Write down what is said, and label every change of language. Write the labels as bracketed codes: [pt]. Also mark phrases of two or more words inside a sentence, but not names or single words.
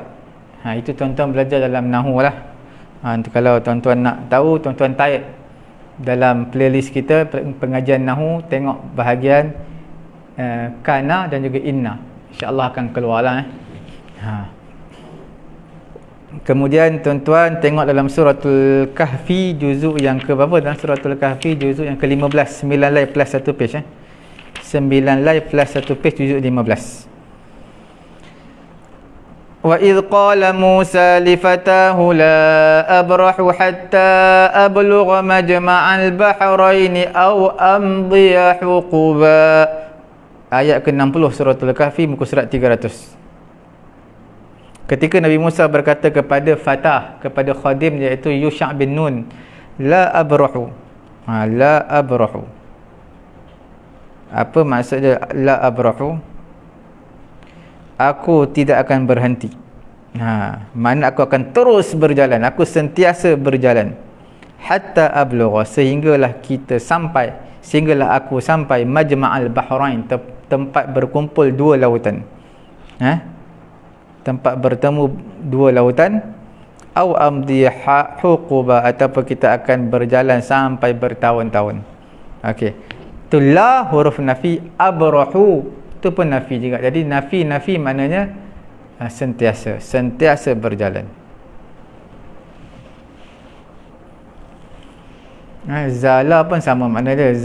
[ms] Itu tuan-tuan belajar dalam nahu lah. Kalau tuan-tuan nak tahu, tuan-tuan type dalam playlist kita pengajian nahu, tengok bahagian kana dan juga inna, [ar] إن شاء الله [ms] akan keluar lah. Kemudian tuan-tuan tengok dalam suratul kahfi juzuk yang ke berapa? Dalam suratul kahfi juzuk yang ke-15, [en] 9 line plus 1 page [ms] 9 line plus 1 page juzuk 15. [ar] وَإِذْ قَالَ مُوسَى لِفَتَاهُ لَا أَبْرَحُ حَتَّى أَبْلُغَ مَجْمَعَ الْبَحْرَيْنِ أَوْ أَمْضِيَ حُقُبًا. [ms] Ayat ke-60 suratul kahfi, muka surat 300. Ketika Nabi Musa berkata kepada fatah, kepada khadim, iaitu Yusha' bin Nun, [ar] لا أبرح. لا أبرح, [ms] apa maksudnya [ar] لا أبرح? [ms] Aku tidak akan berhenti. Mana aku akan terus berjalan, aku sentiasa berjalan. [ar] حتى أبلغ, [ms] sehinggalah aku sampai [ar] مجمع البحرين, [ms] tempat berkumpul dua lautan. Tempat bertemu dua lautan. [ar] أو أمضي حقبا, [ms] ataupun kita akan berjalan sampai bertahun-tahun. Okey. Itulah huruf nafi. Abrahu itu pun nafi juga. Jadi nafi maknanya sentiasa berjalan. Zala pun sama makna dia.